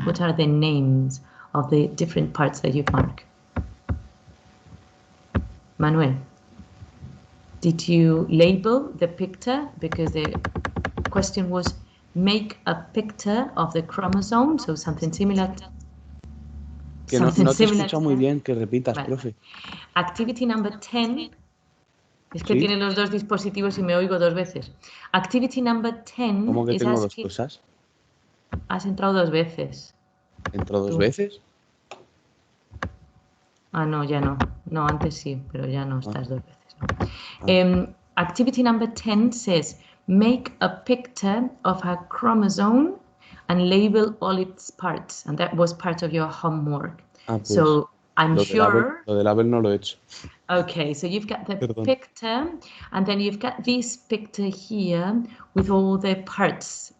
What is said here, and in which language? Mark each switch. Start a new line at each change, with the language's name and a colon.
English: What are the names of the different parts that you've marked? Manuel, did you label the picture? Because the question was make a picture of the chromosome, so something similar.
Spanish: Que no te escucho muy bien, que repitas, vale. Profe.
English: Activity number 10.
Spanish: Es que ¿sí? Tiene los dos dispositivos y me oigo dos veces.
English: Activity number 10.
Spanish: ¿Cómo que tengo dos cosas? Has entrado dos veces. ¿Entró dos veces? Ah, no, ya no. No, antes sí, pero ya no estás dos veces. No.
English: Activity number 10 says, make a picture of a chromosome and label all its parts. And that was part of your homework.
Spanish: Ah, pues,
English: so I'm sure...
Spanish: Lo del label no lo he hecho.
English: Okay, so you've got the picture, and then you've got this picture here with all the parts.